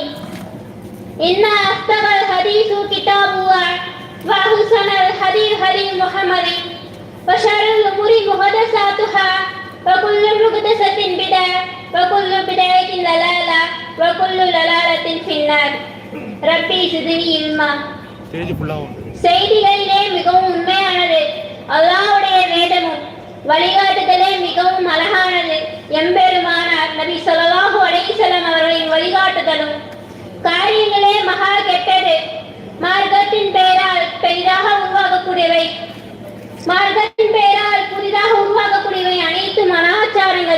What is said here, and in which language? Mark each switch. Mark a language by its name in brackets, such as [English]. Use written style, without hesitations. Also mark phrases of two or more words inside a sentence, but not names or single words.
[Arabic] إن أصدق الحديث كتاب الله وأحسن الحديث هدي محمد وشر الأمور محدثاتها وكل محدثة بدعة وكل بدعة ضلالة وكل ضلالة في النار. ربي زدني علما. [Tamil] செய்திகளிலே மிகவும் உண்மையானது அல்லாஹ்வுடைய வேதமும் வழிகாட்டுதலே மிகவும் அழகானது எம்பெருமானார் நபி [Arabic] صلى الله عليه وسلم [Tamil] அவர்களின் வழிகாட்டுதலும். காரியங்களே மகா கெட்டது, மார்க்கத்தின் பெயரால் பெரிதாக உருவாகக்கூடியவை, மார்க்கத்தின் பெயரால் புதிதாக உருவாக்கக்கூடியவை அனைத்தும் அனாச்சாரங்கள்.